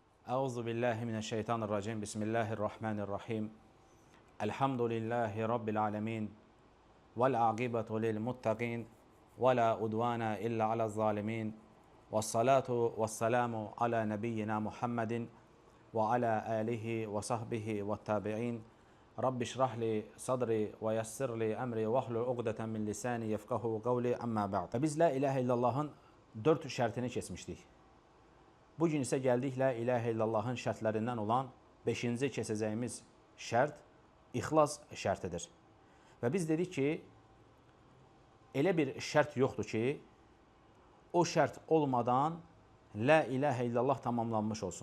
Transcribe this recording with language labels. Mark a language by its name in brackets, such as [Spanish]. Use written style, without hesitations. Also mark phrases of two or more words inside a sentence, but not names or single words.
[Arabic] أعوذ بالله من الشيطان الرجيم. بسم الله الرحمن الرحيم. الحمد لله رب العالمين. والعاقبة للمتقين. ولا عدوان إلا على الظالمين. والصلاة والسلام على نبينا محمد وعلى آله وصحبه والتابعين. رب اشرح لي صدري ويسر لي أمري واحلل عقدة من لساني يفقهوا قولي أما بعد. [Azerbaijani] Biz [Arabic] لا إله إلا الله'ın [Azerbaijani] 4 şərtini keçmişdik. Bugün isə gəldik [Arabic] لا إله إلا الله'ın [Azerbaijani] şərtlərindən olan 5-ci keçəcəyimiz şərt ixlas şərtidir. Və biz dedik ki, elə bir şərt yoxdur ki, o şərt olmadan [Arabic] لا إله إلا الله [Azerbaijani] tamamlanmış olsun.